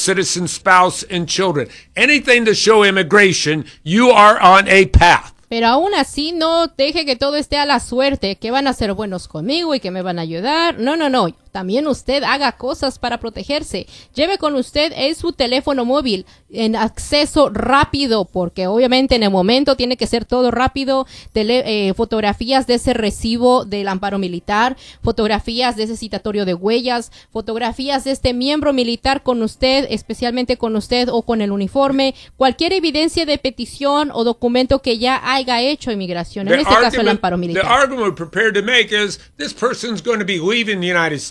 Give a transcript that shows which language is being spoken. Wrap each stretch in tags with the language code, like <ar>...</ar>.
<en>citizen spouse and children, anything to show immigration, you are on a path.</en> <es>Pero aún así, no deje que todo esté a la suerte, que van a ser buenos conmigo y que me van a ayudar. No, no, no. También usted haga cosas para protegerse. Lleve con usted en su teléfono móvil en acceso rápido, porque obviamente en el momento tiene que ser todo rápido. Fotografías de ese recibo del amparo militar, fotografías de ese citatorio de huellas, fotografías de este miembro militar con usted, especialmente con usted o con el uniforme. Cualquier evidencia de petición o documento que ya haya hecho inmigración, en este caso el amparo militar.</es> <en>The argument prepared to make is this person's going to be leaving the United States.</en>